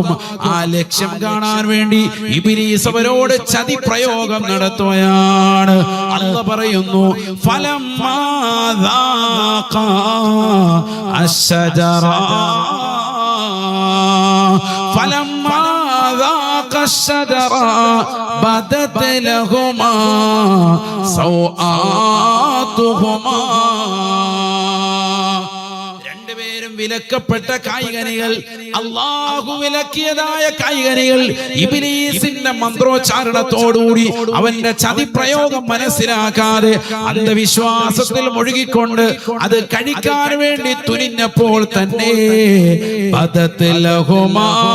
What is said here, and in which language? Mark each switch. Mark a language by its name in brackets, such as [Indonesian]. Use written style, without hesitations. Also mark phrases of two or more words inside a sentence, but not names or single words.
[Malayalam] ആ ലക്ഷ്യം കാണാൻ വേണ്ടി ഇബ്ലീസ് അവരോട് ചതി പ്രയോഗം നടത്തുകയാണ്. അല്ലാഹു പറയുന്നു [Arabic] فلما ذاقا الشجرة فلما ذاق الشجرة بدت لهما سوآتهما. [Malayalam] രണ്ടുപേരും വിലക്കപ്പെട്ട കായികനികൾ, അല്ലാഹു വിലക്കിയതായ കായികനികൾ ഇബ്ലീസിന്റെ മന്ത്രോച്ചാരണത്തോടുകൂടി അവന്റെ ചതിപ്രയോഗം മനസ്സിലാക്കാതെ അന്ധവിശ്വാസത്തിൽ മുഴുകിക്കൊണ്ട് അത് കഴിക്കാൻ വേണ്ടി തുനിഞ്ഞപ്പോൾ തന്നെ [Arabic] بدت لهما